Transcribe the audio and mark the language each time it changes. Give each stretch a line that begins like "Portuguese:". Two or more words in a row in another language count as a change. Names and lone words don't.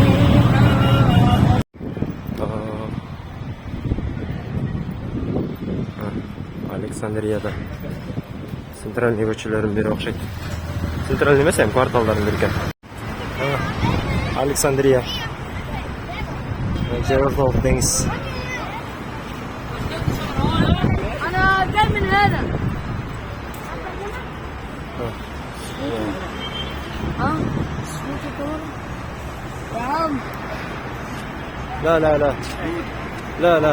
Kyrgyz: Александрияда центральный көчөлөрдүн бири окшойт. Центральный эмес, эми кварталдардын бири экен. Александрия. Жерортолук деңиз.
Arabic: أنا جاي من هنا. يا عم. لا لا لا. لا لا.